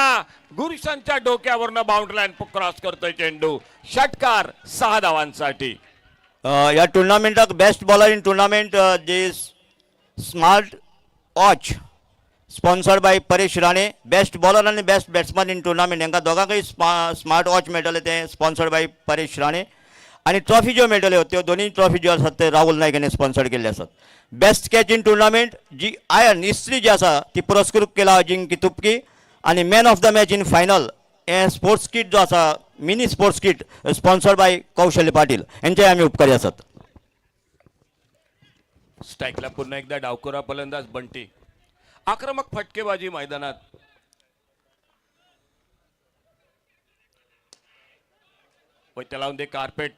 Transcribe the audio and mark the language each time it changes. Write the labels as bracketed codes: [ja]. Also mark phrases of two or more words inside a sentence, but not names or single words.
[mr] गुरुसांच्या डोक्यावरनं [en] boundary line cross [mr] करतोय चेंडू. षटकार 6 धावांसाठी. [kok] या टुर्नामेंटाक [en] best bowler in tournament [kok] जे [en] smart watch sponsored by [kok] परेश राणे. [en] best bowler [kok] आणि [en] best batsman in tournament [kok] हांकां दोगांकय [en] smart watch [kok] मेळटले ते [en] sponsored by [kok] परेश राणे. आणि ट्रॉफी ज्यो मेळटल्यो त्यो दोनूय ट्रॉफी ज्यो आसात ते राहुल नायक हाणें स्पॉन्सर्ड केल्ले आसात. [en] best catch in tournament [kok] जी आयर्न इस्त्री जी आसा ती पुरस्कृत केला अजिंक्य तुपकी. आणि [en] man of the match in final [kok] हे [en] sports kit [kok] जो आसा [en] mini sports kit sponsored by [kok] कौशल्य पाटील यांचे आम्ही उपकारी आसात. [mr] स्ट्राईकला पुन्हा एकदा डावकुरा फलंदाज बंटी. आक्रमक फटकेबाजी मैदानात. त्याला लावून दे कार्पेट.